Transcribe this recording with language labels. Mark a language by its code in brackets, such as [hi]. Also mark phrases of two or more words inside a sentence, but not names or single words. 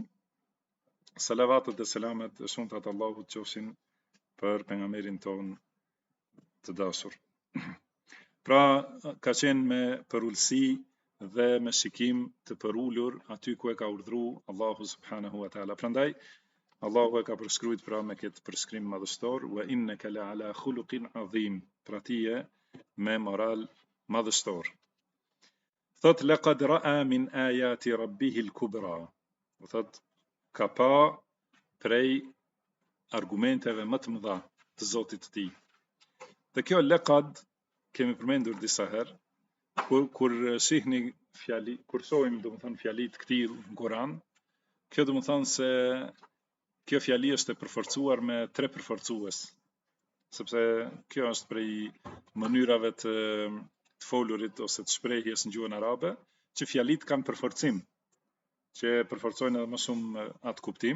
[sq] Salavatet dhe selamet e shumta të Allahut qofshin për pejgamberin ton të dashur. Pra ka qenë me përulsi dhe me shikim të përulur aty ku e ka urdhëruar Allahu [ar] سبحانه وتعالى. [sq] Prandaj Allahu e ka përshkruajtur pra me këtë përshkrim madhështor, [ar] وإنك لعلى خلق عظيم, [sq] pra ti je me moral madhështor. [ar] Thot لقد رأى من آيات ربه الكبرى. [sq] Thot ka pa prej argumenteve më të mëdha të Zotit të tij. Dhe kjo laqad kemi përmendur disa herë, kur shihni fjali, kur shohim domethënë fjali të këtij në Kur'an, kjo domethënë se kjo fjali është e përforcuar me 3 përforcues, sepse kjo është prej mënyrave të folurit ose të shprehjes në gjuhën arabe, që fjalit kanë përforcim, që përforcojnë edhe më shumë atë kuptim.